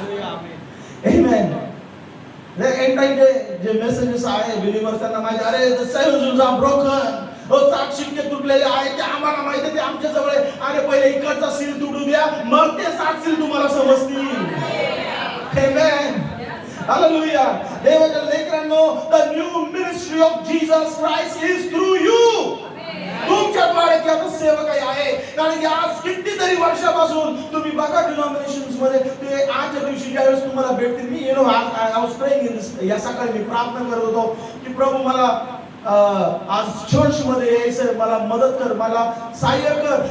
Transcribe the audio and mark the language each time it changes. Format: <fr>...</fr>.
<mr>Amen.</mr> <en>The end time</en> <mr>जे messages आहे बिलीव्हर्स त्यांना माहिती, अरे</mr> <en>the seven seals are broken,</en> <mr>7 शिक्के तुटलेले आहेत, ते आम्हाला माहिती आहे, ते आमच्या जवळ आहे. अरे पहिले इकडचा सील तुटू द्या, मग ते 7 सील तुम्हाला समजतील. आमेन. हालेलुया. देवाच्या लेकरांनो,</mr> <en>the new ministry of Jesus Christ is through you.</en> <mr>तुमच्याद्वारे ती आता सेवकाई आहे. कारण की आज कितीतरी वर्षापासून तुम्ही बघा डिनॉमिनेशन्स मध्ये ते आजच्या दिवशी ज्यावेळेस तुम्हाला भेटतील, मी आज</mr> <en>I was praying in this,</en> <mr>या सकाळी मी प्रार्थना करत होतो की प्रभू मला आज चर्च मध्ये यायचं, मला मदत कर, मला सहाय्य कर.</mr>